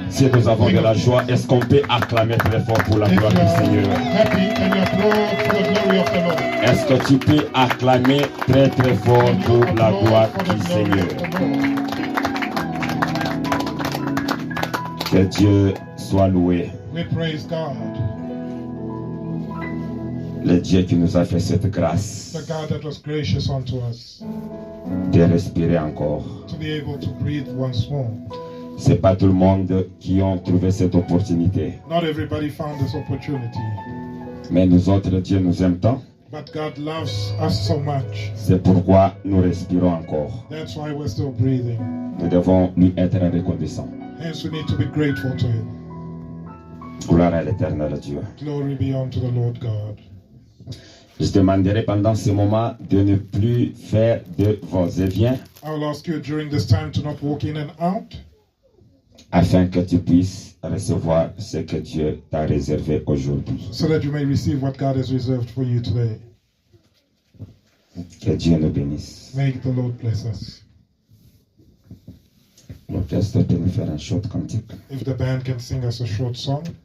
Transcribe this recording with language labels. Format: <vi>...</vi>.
<fr>Si nous avons de la joie, est-ce qu'on peut acclamer très fort pour la</fr> <en>If you</en> <fr>gloire du</fr> <en>are</en> <fr>Seigneur?</fr> <en>happy, can you applaud for the glory of the Lord?</en> <fr>Est-ce que tu peux acclamer très très fort</fr> <en>Can you</en> <fr>pour la</fr> <en>applaud</en> <fr>gloire</fr> <en>for</en> <fr>du</fr> <en>the glory</en> <fr>Seigneur?</fr> <en>of the Lord?</en> <fr>Que Dieu soit loué.</fr> <en>We praise God,</en> <fr>Le Dieu qui nous a fait cette grâce</fr> <en>the God that was gracious unto us</en> <fr>de respirer encore.</fr> <en>to be able to breathe once more.</en> <fr>C'est pas tout le monde qui ont trouvé cette opportunité.</fr> <en>Not everybody found this opportunity,</en> <fr>Mais nous autres, Dieu nous aime tant.</fr> <en>but God loves us so much.</en> <fr>C'est pourquoi nous respirons encore.</fr> <en>That's why we're still breathing.</en> <fr>Nous devons lui être reconnaissants.</fr> <en>Hence, we need to be grateful to Him.</en> <fr>Gloire à l'éternel Dieu.</fr> <en>Glory be unto the Lord God.</en> <fr>Je demanderai pendant ce moment de ne plus faire de va-et-vient</fr> <en>I will ask you during this time to not walk in and out,</en> <fr>afin que tu puisses recevoir ce que Dieu t'a réservé aujourd'hui.</fr> <en>so that you may receive what God has reserved for you today.</en> <fr>Que Dieu nous bénisse.</fr> <en>May the Lord bless us.</en> <fr>L'orchestre peut nous faire un short cantique.</fr> <en>If the band can sing us a short song.</en>